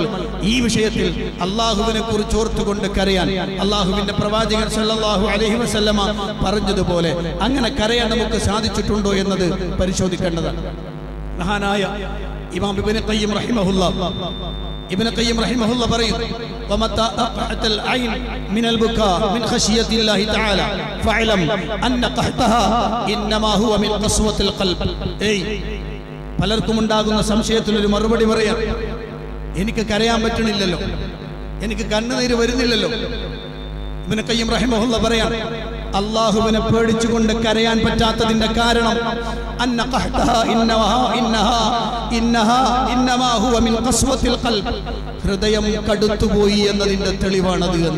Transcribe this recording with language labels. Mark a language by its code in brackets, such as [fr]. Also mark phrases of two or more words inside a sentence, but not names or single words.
[ml] ഈ വിഷയത്തിൽ അള്ളാഹുവിനെ കുറിച്ച് ഓർത്തുകൊണ്ട് കരയാൻ അള്ളാഹുവിന്റെ പ്രവാചകൻ [ar] صلى الله عليه وسلم [ml] പറഞ്ഞതുപോലെ അങ്ങനെ കരയാൻ നമുക്ക് സാധിച്ചിട്ടുണ്ടോ എന്നത് പരിശോധിക്കേണ്ടതാണ്. മഹാനായ ഇമാം ഇബ്നു ഖയ്യിം റഹിമഹുല്ലാ പറയും, [ar] ومتى أقحت العين من البكاء من خشية الله تعالى فاعلم أن قحطها إنما هو من قسوة القلب. [ml] പലർക്കും ഉണ്ടാകുന്ന സംശയത്തിനൊരു മറുപടി പറയാം. എനിക്ക് കരയാൻ പറ്റണില്ലല്ലോ, എനിക്ക് കണ്ണുനീര് വരുന്നില്ലല്ലോ. ഇബ്നു ഖയ്യിം റഹിമഹുല്ലാ പറയാം, അല്ലാഹുവിനെ പേടിച്ചുകൊണ്ട് കരയാൻ പറ്റാത്തതിന്റെ കാരണം [ar] أن قحطها إنما هو من قسوة القلب, [ml] ഹൃദയം കടുത്തുപോയി എന്നതിന്റെ തെളിവാണത് എന്ന്.